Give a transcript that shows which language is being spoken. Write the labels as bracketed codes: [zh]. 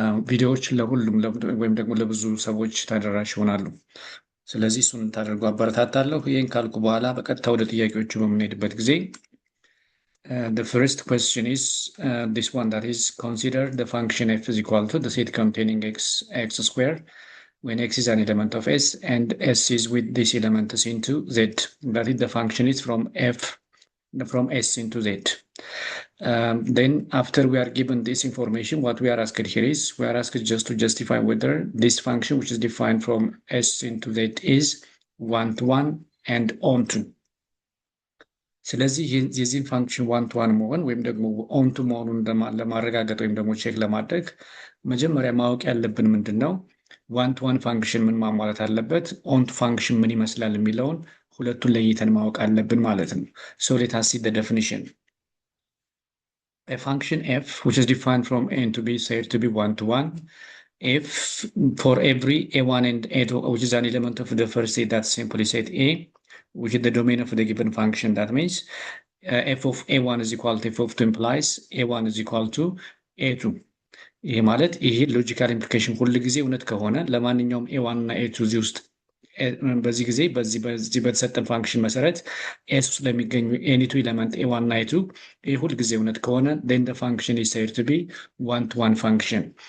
[am] ቪዲዮዎች ለሁሉም ወይም ደግሞ ለብዙ ሰዎች ተደራሽ ይሆናሉ። ስለዚህ እሱን ታደርጉ አበረታታለሁ። ይህን ካልኩ በኋላ በቀጥታ ወደ ጥያቄዎቹ በምንሄድበት ጊዜ [en] the first question is this one, that is, consider the function f is equal to the set containing x square when x is an element of s and s is with this element is into z. That is, the function is from s into z. Then after we are given this information, what we are asked here is we are asked just to justify whether this function which is defined from s into z is one-to-one and onto. [am] ስለዚህ የዚህን ፋንክሽን ዋን ቱ ዋን መሆን ወይም ደግሞ ኦንቱ መሆኑን ለማረጋገጥ ወይም ደግሞ ቼክ ለማድረግ መጀመሪያ ማወቅ ያለብን ምንድን ነው፣ ዋን ቱ ዋን ፋንክሽን ምን ማሟላት አለበት፣ ኦንቱ ፋንክሽን ምን ይመስላል የሚለውን ሁለቱን ለይተን ማወቅ አለብን ማለት ነው። [en] So let us see the definition. A function f which is defined from n to be said to be one-to-one if for every a1 and a2 which is an element of the first set, that's simply set a, which is the domain of the given function. That means f of a1 is equal to f of 2 implies a1 is equal to a2. [am] ይሄ ማለት ይሄ ሎጂካል ኢምፕሊኬሽን ሁሉ ጊዜ እውነት ከሆነ ለማንኛውም a1 እና a2 እዚህ ውስጥ በዚህ ጊዜ በዚህ በተሰጠን ፋንክሽን መሰረት s ውስጥ ለሚገኙ ኤኒቱ ኤሌመንት a1 እና a2 ይሄ ሁሉ ጊዜ እውነት ከሆነ [en] then the function is said to be one-to-one function.